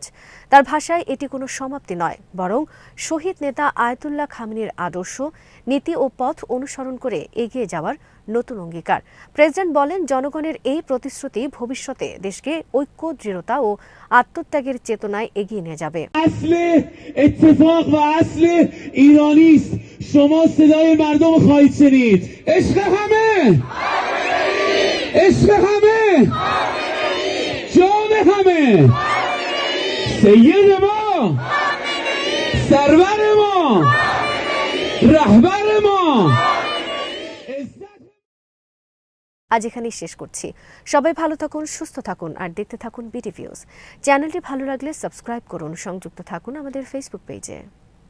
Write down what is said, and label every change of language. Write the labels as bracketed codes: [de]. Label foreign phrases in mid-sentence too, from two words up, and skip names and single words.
[bn] তার ভাষায় এটি কোনো সমাপ্তি নয়, বরং শহীদ নেতা আয়াতুল্লাহ খামেনির আদর্শ, নীতি ও পথ অনুসরণ করে এগিয়ে যাওয়ার নতুন অঙ্গীকার। প্রেসিডেন্ট বলেন, জনগণের এই প্রতিশ্রুতি ভবিষ্যতে দেশকে ঐক্য, দৃঢ়তা ও আত্মত্যাগের চেতনায় এগিয়ে নিয়ে যাবে। [fa] شما صدای مردم خواهید شنید. عشق همه، عشق همه، جان همه، سید ما، سرور ما، رهبر ما। [bn] আজ এখানেই শেষ করছি। সবাই ভালো থাকুন, সুস্থ থাকুন আর দেখতে থাকুন বিডি ভিউজ। চ্যানেলটি ভালো লাগলে সাবস্ক্রাইব করুন, সংযুক্ত থাকুন আমাদের ফেসবুক পেজে।